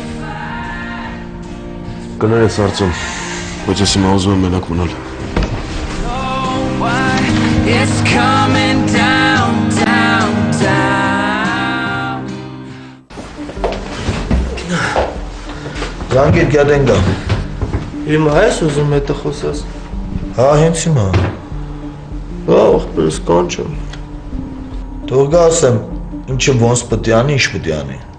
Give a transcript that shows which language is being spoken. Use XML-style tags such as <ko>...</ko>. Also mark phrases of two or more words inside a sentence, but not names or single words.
<hy>Կներես արծում, բայց ես հիմա ուզում եմ մենակ մնալ։</hy> <en>It's coming down, down, down.</en> <hy>Զանգիր գյադեն գա։ Հիմա ես ուզում հետը խոսես։ Հա, հենց հիմա։ Հա, ախպերս կանչեմ։ Թող գա ասեմ, ինչը ոնց պետք է անի, ինչ պետք է անի։</hy>